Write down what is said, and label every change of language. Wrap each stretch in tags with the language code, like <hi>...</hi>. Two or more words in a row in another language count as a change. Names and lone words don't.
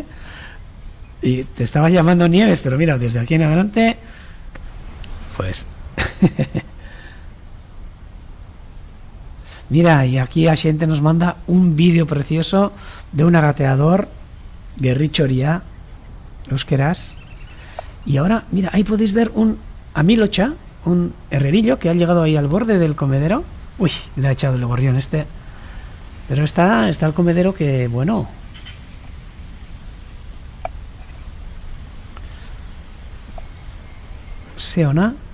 <es>Y te estaba llamando Nieves, pero mira, desde aquí en adelante, pues... Mira, y aquí a xente nos manda un vídeo precioso de un agateador, Guerrichoria, euskeraz. Y ahora, mira, ahí podéis ver un amilotxa, un herrerillo que ha llegado ahí al borde del comedero. Uy, le ha echado el gorrión este. Pero está el comedero que, bueno... Seona.</es>